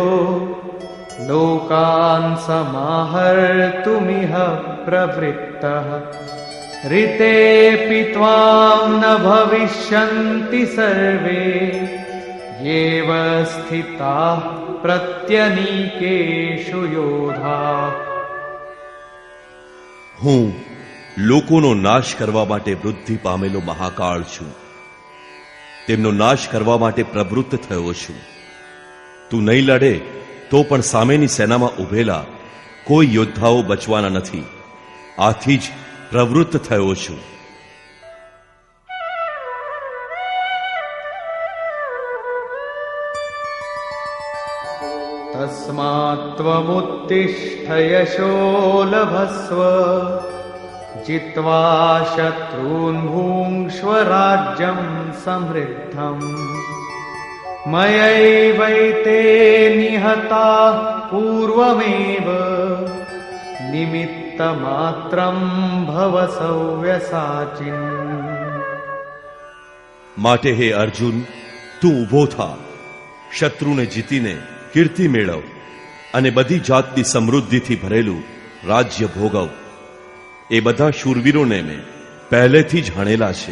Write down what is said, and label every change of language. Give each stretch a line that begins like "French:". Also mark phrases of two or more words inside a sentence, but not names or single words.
Sanskrit: લોકાન સમાહર્તુમિહ પ્રવૃત્તઃ ऋतेऽपि त्वां न भविष्यन्ति सर्वे येव स्थिताः प्रत्यनीकेषु योधाः.
Gujarati: હું લોકોનો નાશ કરવા માટે વૃદ્ધિ પામેલો મહાકાળ છું. તેમનો નાશ કરવા માટે પ્રવૃત્ત થયો છું. તું નહીં લડે તો પણ સામેની સેનામાં ઉભેલા કોઈ યોદ્ધાઓ બચવાના નથી. આથી જ પ્રવૃત્ત થયો છું.
Sanskrit: તસ્માત્ ત્વમુત્તિષ્ઠ યશો લભસ્વ जित्वा शत्रून् भुङ्क्ष्व राज्यं समृद्धम्. मयैवैते निहताः पूर्वमेव निमित्तमात्रं भव सव्यसाचिन्.
Gujarati: માટે હે અર્જુન, તું ઊભો થા, શત્રુને જીતીને કીર્તિ મેળવ અને બધી જાતની સમૃદ્ધિથી ભરેલું રાજ્ય ભોગવ. એ બધા શૂરવીરોને મેં પહેલેથી જ હણેલા છે.